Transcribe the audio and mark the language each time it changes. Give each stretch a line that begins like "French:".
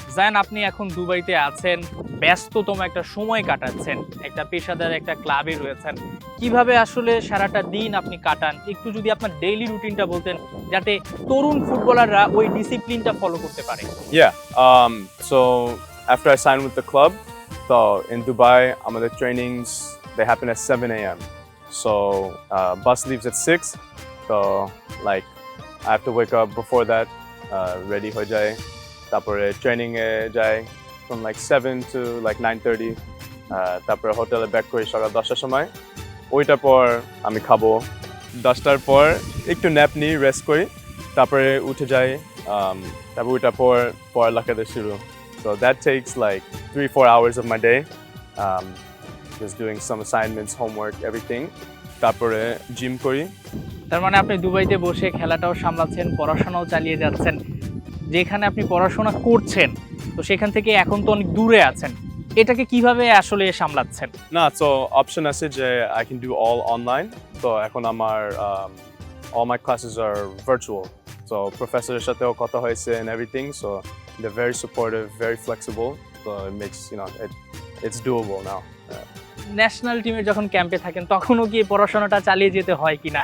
Bangla: জায়ান, আপনি এখন দুবাইতে আছেন, ব্যস্ততম একটা সময় কাটাচ্ছেন, একটা পেশাদার একটা ক্লাবে রয়েছেন। কিভাবে আসলে সারাটা দিন আপনি কাটান, একটু যদি আপনার ডেইলি রুটিনটা বলতেন, যাতে তরুণ ফুটবলাররা ওই ডিসিপ্লিনটা ফলো করতে পারে?
English: Yeah, so after I signed with the club, so in Dubai, আমাদের trainings, they happen at 7 a.m. So bus leaves at 6, so like I have to wake up before that, ready
Bangla: হয়ে যায়, তারপরে training এ যাই
English: from like 7 to like 9:30,
Bangla: তারপরে হোটেলে back করি সকাল 10টার সময়। ওইটার পর আমি খাবো, 10টার পর একটু ন্যাপ নিই, রেস্ট করি, তারপরে উঠে যাই, তারপর ওইটার পর পড়ালেখাটা শুরু।
English: So that takes like 3-4 hours of my day, just doing some assignments, homework, everything.
Bangla: তারপরে জিম করি। তার মানে আপনি দুবাইতে বসে খেলাটাও সামলাচ্ছেন, পড়াশোনাও চালিয়ে যাচ্ছেন। যেখানে আপনি পড়াশোনা করছেন তো সেখান থেকে এখন তো অনেক দূরে আছেন, এটাকে কিভাবে আসলে সামলাচ্ছেন?
English: না, so option
Bangla: আছে যে
English: I can do all online.
Bangla: তো এখন আমার
English: all my classes are virtual. So professor-এর
Bangla: সাথেও কথা হয়েছে
English: and everything. So they're very supportive, very flexible. So it makes, it's doable now.
Bangla: National টিমের যখন ক্যাম্পে থাকেন তখনও কি পড়াশোনাটা চালিয়ে যেতে হয় কিনা?